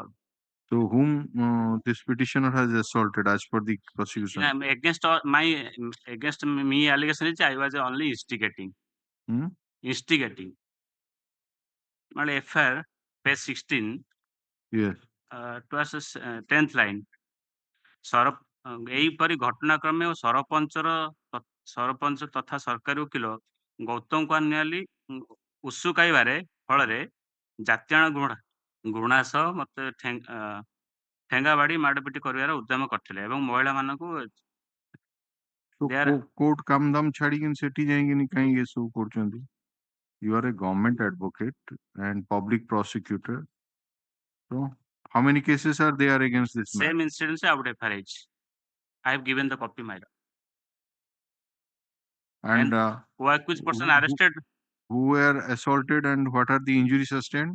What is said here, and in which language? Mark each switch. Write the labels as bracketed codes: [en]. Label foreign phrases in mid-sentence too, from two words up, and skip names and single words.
[en] So whom this petitioner has assaulted as per the prosecution? Against me allegation is I was only instigating. Instigating. My FIR, page 16. Yes. It was 10th line. [or] ଏହିପରି ଘଟଣାକ୍ରମେ ଓ ସରପଞ୍ଚ ତଥା ସରକାରୀ ଓକିଲ ଗୌତମ କୁମାର ନିଆଲି ଉସୁକାଇବାରେ ଫଳରେ ଜାତୀୟ ଘୃଣା ସହ ମତେ ଠେଙ୍ଗା ବାଡ଼ି ମାଡ଼ପିଟି କରିବାର ଉଦ୍ୟମ କରିଥିଲେ ଏବଂ ମହିଳାମାନଙ୍କୁ କୋର୍ଟ କାମ ଦାମ ଛାଡ଼ିକି ସେଠି ଯାଇକିନି କାହିଁକି ଏସବୁ କରୁଛନ୍ତି? [en] You are a government advocate and public prosecutor. So how many cases are there against this man? Same incidents I would have FIR. I have given the copy, my lord. And who accused person arrested? Who were assaulted and what are the injuries sustained?